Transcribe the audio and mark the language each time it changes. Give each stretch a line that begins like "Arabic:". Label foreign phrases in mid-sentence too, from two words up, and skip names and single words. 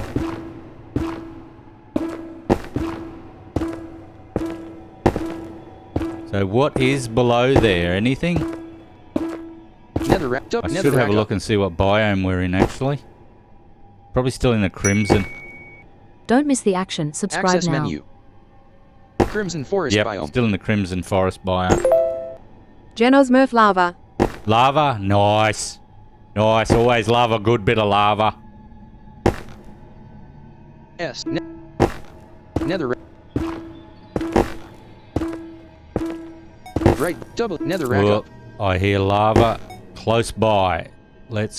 English: So what is below there? Anything? Nether rack. I should have a look and see what biome we're in, actually. Probably still in the Crimson. Don't miss the action. Subscribe Access now. menu. Crimson forest Yep, biome. still in the Crimson Forest biome. Genosmurf lava. Lava? Nice. Nice, always love a good bit of lava. S. Nether rack. Right. Double. Nether rack Well, up. I hear lava close by. Let's